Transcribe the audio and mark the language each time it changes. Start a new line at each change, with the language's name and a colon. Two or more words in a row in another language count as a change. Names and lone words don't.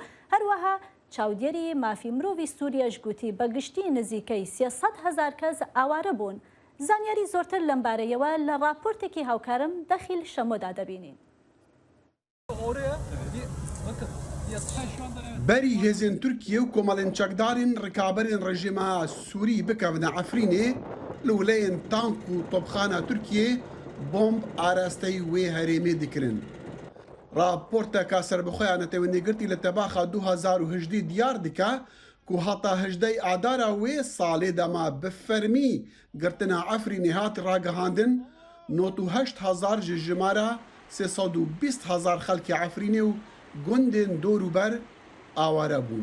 Central Kurdish: هەروەها چاودێری مافی مرۆڤی سووریەش گوتی بەگشتی نزیکەی 300,000 کەس ئاوارە بوون. زانیاری زۆرتر لەم بارەیەوە لە راپۆرتێکی هاوکارم دەخیل شەمۆدا دەبینین.
Kurdish: بەری هێزên Tirkiye û komalên çekdarên rikaberên rejima Sûrî bikevine Efrînê li wileyên tank û topxana Tirkiye bomb arasteyî wê herêmê dikirin. Raporteka serbixweya netewînêgirtî li tebaxa 2018 diyar dike ku heta 18 adara wê salê dema bi fermî girtina Efrînê hat ragihandin 98,000 ji jimara 320,000 xelkê Efrînê û gundên dorûber aware bûn.